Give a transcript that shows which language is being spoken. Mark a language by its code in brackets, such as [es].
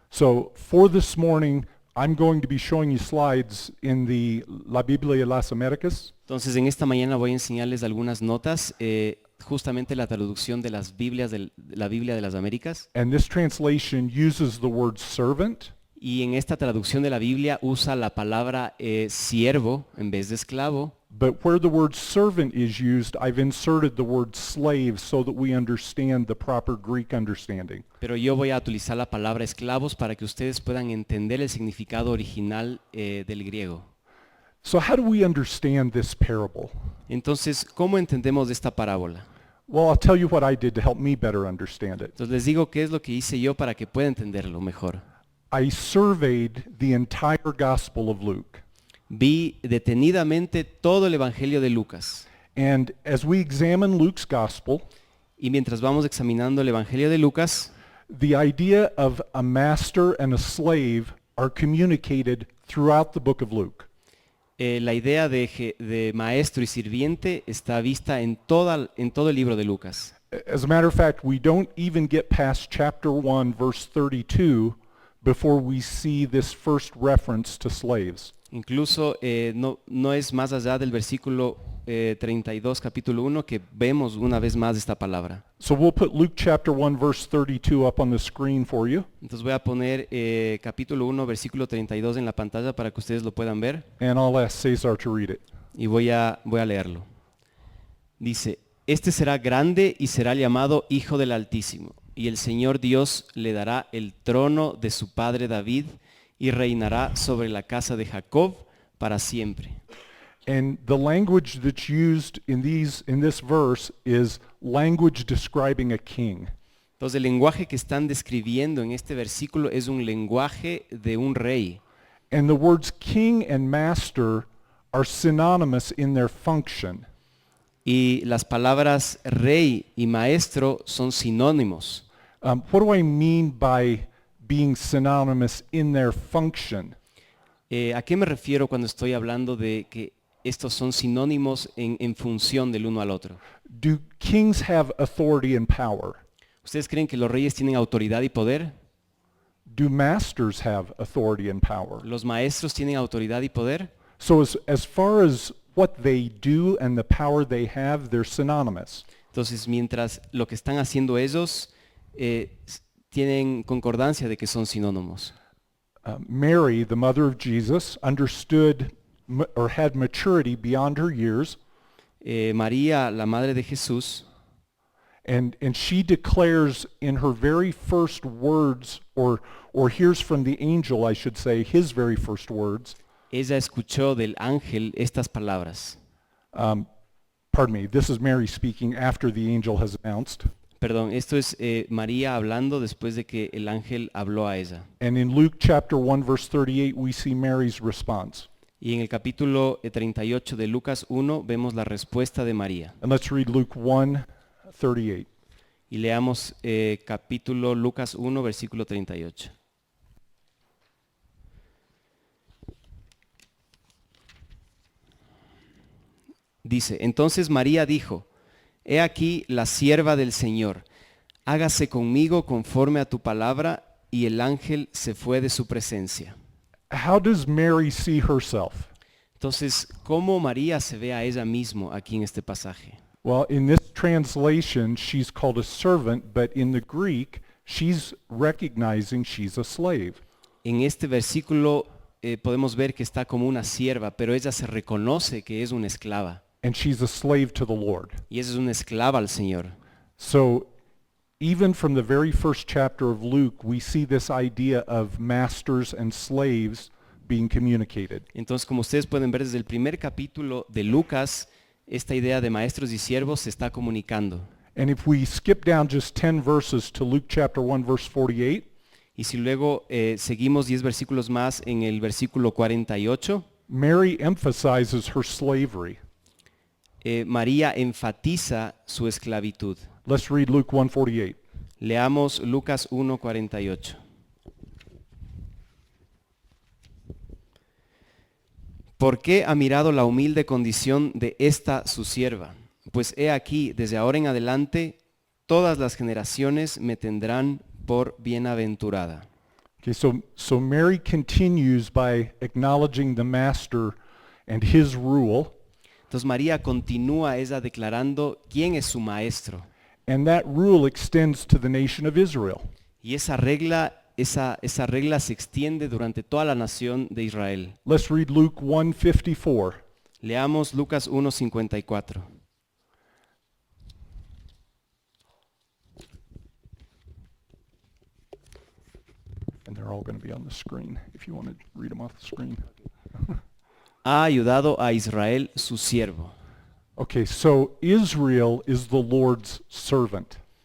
[en] So for this morning, I'm going to be showing you slides in the La Biblia de las Américas. [es] Entonces en esta mañana voy a enseñarles algunas notas, justamente la traducción de las Biblias de la Biblia de las Américas. [en] And this translation uses the word servant. [es] Y en esta traducción de la Biblia usa la palabra siervo en vez de esclavo. [en] But where the word servant is used, I've inserted the word slave so that we understand the proper Greek understanding. [es] Pero yo voy a utilizar la palabra esclavos para que ustedes puedan entender el significado original del griego. [en] So how do we understand this parable? [es] Entonces, ¿cómo entendemos esta parábola? [en] Well, I'll tell you what I did to help me better understand it. [es] Entonces les digo qué es lo que hice yo para que puedan entenderlo mejor. [en] I surveyed the entire Gospel of Luke. [es] Vi detenidamente todo el Evangelio de Lucas. [en] And as we examine Luke's Gospel, [es] Y mientras vamos examinando el Evangelio de Lucas, [en] the idea of a master and a slave are communicated throughout the book of Luke. [es] la idea de maestro y sirviente está vista en todo el libro de Lucas. [en] As a matter of fact, we don't even get past chapter 1, verse 32, before we see this first reference to slaves. [es] Incluso no es más allá del versículo 32, capítulo 1, que vemos una vez más esta palabra. [en] So we'll put Luke chapter 1, verse 32 up on the screen for you, [es] Entonces voy a poner capítulo 1, versículo 32 en la pantalla para que ustedes lo puedan ver [en] and I'll ask Cesar to read it. [es] y voy a leerlo. Dice, este será grande y será llamado Hijo del Altísimo, y el Señor Dios le dará el trono de su padre David y reinará sobre la casa de Jacob para siempre. [en] And the language that's used in this verse is language describing a king. [es] Entonces el lenguaje que están describiendo en este versículo es un lenguaje de un rey. [en] And the words king and master are synonymous in their function. [es] Y las palabras rey y maestro son sinónimos. [en] What do I mean by being synonymous in their function? [es] ¿A qué me refiero cuando estoy hablando de que estos son sinónimos en función del uno al otro? [en] Do kings have authority and power? [es] ¿Ustedes creen que los reyes tienen autoridad y poder? [en] Do masters have authority and power? [es] ¿Los maestros tienen autoridad y poder? [en] So as far as what they do and the power they have, they're synonymous. [es] Entonces, mientras lo que están haciendo ellos tienen concordancia de que son sinónimos. [en] Mary, the mother of Jesus, understood or had maturity beyond her years, [es] María, la madre de Jesús, [en] and she declares in her very first words, or hears from the angel, I should say, his very first words. [es] ella escuchó del ángel estas palabras. [en] Pardon me, this is Mary speaking after the angel has announced. [es] Perdón, esto es María hablando después de que el ángel habló a ella. [en] And in Luke chapter 1, verse 38, we see Mary's response. [es] Y en el capítulo 38 de Lucas 1 vemos la respuesta de María. [en] And let's read Luke 1, 38. [es] Y leamos capítulo Lucas 1, versículo 38. Dice, entonces María dijo, he aquí la sierva del Señor, hágase conmigo conforme a tu palabra, y el ángel se fue de su presencia. [en] How does Mary see herself? [es] Entonces, ¿cómo María se ve a ella misma aquí en este pasaje? [en] Well, in this translation, she's called a servant, but in the Greek, she's recognizing she's a slave. [es] En este versículo podemos ver que está como una sierva, pero ella se reconoce que es una esclava. [en] And she's a slave to the Lord. [es] Y ella es una esclava al Señor. [en] So even from the very first chapter of Luke, we see this idea of masters and slaves being communicated. [es] Entonces, como ustedes pueden ver desde el primer capítulo de Lucas, esta idea de maestros y siervos se está comunicando. [en] And if we skip down just 10 verses to Luke chapter 1, verse 48, [es] Y si luego seguimos 10 versículos más en el versículo 48, [en] Mary emphasizes her slavery. [es] María enfatiza su esclavitud. [en] Let's read Luke 1:48. [es] Leamos Lucas 1:48. ¿Por qué ha mirado la humilde condición de esta su sierva? Pues he aquí, desde ahora en adelante, todas las generaciones me tendrán por bienaventurada. [en] Okay, so Mary continues by acknowledging the master and his rule, [es] Entonces María continúa ella declarando quién es su maestro. [en] and that rule extends to the nation of Israel. [es] Y esa regla se extiende durante toda la nación de Israel. [en] Let's read Luke 1:54. [es] Leamos Lucas 1:54. [en] And they're all going to be on the screen if you want to read them off the screen. [es] Ha ayudado a Israel su siervo. [en] Okay, so Israel is the Lord's servant.